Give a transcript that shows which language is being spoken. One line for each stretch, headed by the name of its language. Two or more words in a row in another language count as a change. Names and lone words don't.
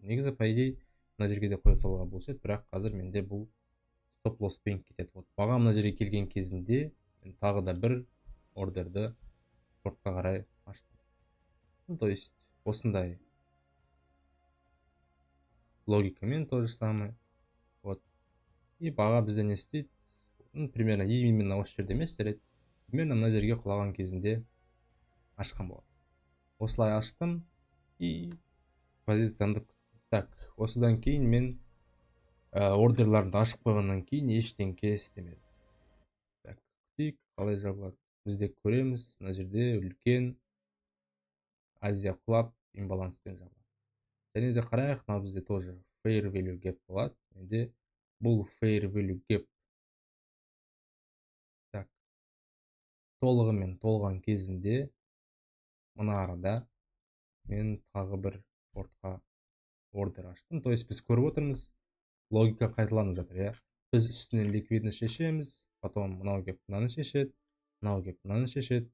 Kazakh: Негізі
Russian: по идее
Kazakh: мына жерге де қоя салуға болушы еді, бірақ қазір менде бұл стоп-лосспен кетеді. Вот баға мына жерге келген кезінде мен тағы да бір ордерді шортқа қарай аштым.
Russian: То есть
Kazakh: осындай логикамен
Russian: то же самое. Вот.
Kazakh: И баға бізде не істейді? Примерно именно осы жерде емес, жарайды. Примерно мына жерге құлаған кезінде ашқан болады. Осылай аштым и позициямды күттім. Так, осыдан кейін мен ордерларымды ашып қойғаннан кейін ештеңке істемедім. Так, күтейік, қалай жабылады. Бізде көреміз, мына жерде үлкен Азия құлап имбаланспен жабылады. Және де қарайық, мына бізде тоже
English: fair value gap
Kazakh: болады. Менде бұл
English: fair value gap
Kazakh: так толығымен толған кезінде мына арада мен тағы бір шортқа ордер аштым.
Russian: То есть
Kazakh: біз көріп отырмыз, логика қайталанып жатыр, иә. Біз үстінен ликвидность шешеміз, потом мынау кеп мынаны шешеді, мынау кеп мынаны шешеді.